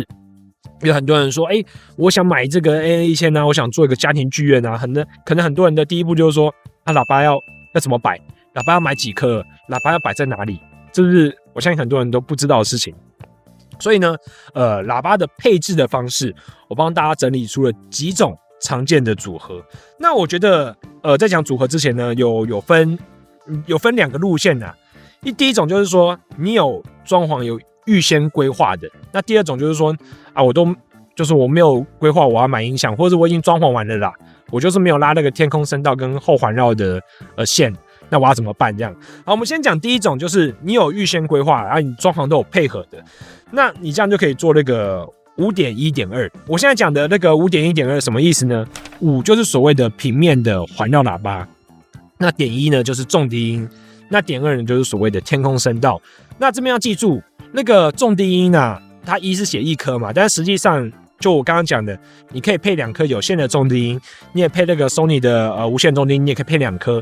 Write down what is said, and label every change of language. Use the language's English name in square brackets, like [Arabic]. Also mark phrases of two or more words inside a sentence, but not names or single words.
[Chinese] 有很多人說，我想買這個 AN1000啊，我想做一個家庭劇院啊，可能很多人的第一步就是說，喇叭要怎麼擺，喇叭要買幾顆，喇叭要擺在哪裡，這是我相信很多人都不知道的事情。所以呢，喇叭的配置的方式，我幫大家整理出了幾種常見的組合。那我覺得，在講組合之前呢，有分2個路線啊。第一種就是說，你有裝潢有預先規劃的。那第二種就是說，我沒有規劃我要買音響，或者我已經裝潢完了啦，我就是沒有拉那個天空聲道跟後環繞的線，那我要怎麼辦？這樣。好，我們先講第一種，就是你有預先規劃，然後你裝潢都有配合的，那你這樣就可以做那個 5.1.2。我現在講的那個 5.1.2 什麼意思呢？5就是所謂的平面的環繞喇叭，那.1呢就是重低音，那.2呢就是所謂的天空聲道。那這邊要記住，那個重低音啊，它1是寫1顆嘛，但實際上就我剛剛講的，你可以配2顆有線的重低音，你也配那個 Sony 的無線重低音，你也可以配2顆。